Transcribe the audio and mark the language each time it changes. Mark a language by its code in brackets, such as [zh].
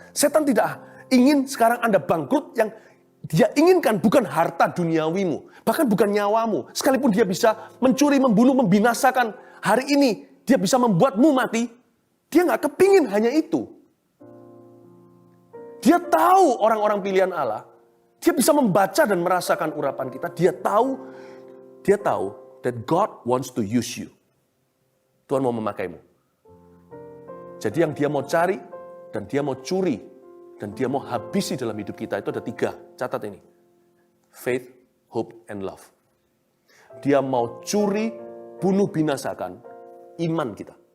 [id] Setan tidak ingin sekarang Anda bangkrut. Yang dia inginkan bukan harta duniawimu, bahkan bukan nyawamu. Sekalipun dia bisa mencuri, membunuh, membinasakan hari ini, dia bisa membuatmu mati. Dia nggak kepingin hanya itu. Dia tahu orang-orang pilihan Allah. Dia bisa membaca dan merasakan urapan kita. Dia tahu [en] that God wants to use you. [id] Tuhan mau memakaimu. Jadi yang dia mau cari, dan dia mau curi, dan dia mau habisi dalam hidup kita, itu ada 3. Catat ini. [en] Faith, hope, and love. [id] Dia mau curi, bunuh, binasakan iman kita.